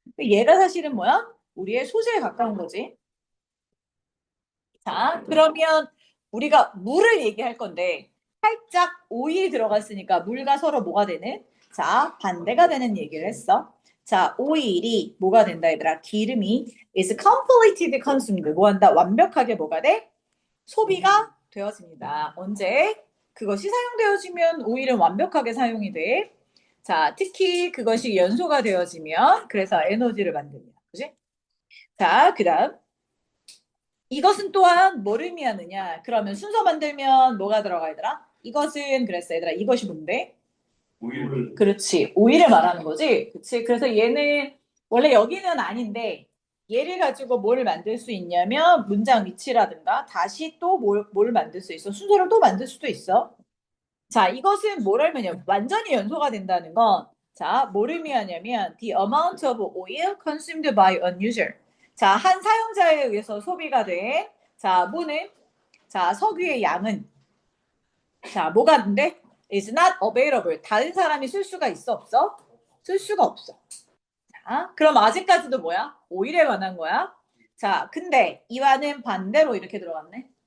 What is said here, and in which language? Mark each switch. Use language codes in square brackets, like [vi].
[ko] 얘가 사실은 뭐야? 우리의 소재에 가까운 거지. 자, 그러면 우리가 물을 얘기할 건데 살짝 오일이 들어갔으니까 물과 서로 뭐가 되는? 자, 반대가 되는 얘기를 했어. 자, 오일이 뭐가 된다 얘들아? 기름이 [en] is completely consumed. [ko] 뭐 한다? 완벽하게 뭐가 돼? 소비가 되어집니다. 언제? 그것이 사용되어지면 오일은 완벽하게 사용이 돼. 자, 특히 그것이 연소가 되어지면 그래서 에너지를 만듭니다. 그지? 자, 그다음 이것은 또한 뭐를 의미하느냐? 그러면 순서 만들면 뭐가 들어가 얘들아? 이것은 그랬어 얘들아. 이것이 뭔데? 오일. 그렇지. 오일을 말하는 거지. 그렇지. 그래서 얘는 원래 여기는 아닌데 얘를 가지고 뭘 만들 수 있냐면 문장 위치라든가 다시 또 뭘 만들 수 있어. 순서를 또 만들 수도 있어. 자, 이것은 뭘 하면요. 완전히 연소가 된다는 건 자, 뭘 의미하냐면 [en] the amount of oil consumed by a user. [ko] 자, 한 사용자에 의해서 소비가 된 자, 뭐는 자, 석유의 양은 자, 뭐가 근데 [en] is not available. [ko] 다른 사람이 쓸 수가 있어 없어? 쓸 수가 없어. 자, 그럼 아직까지도 뭐야? 오일에 관한 거야. 자, 근데 이와는 반대로 이렇게 들어갔네.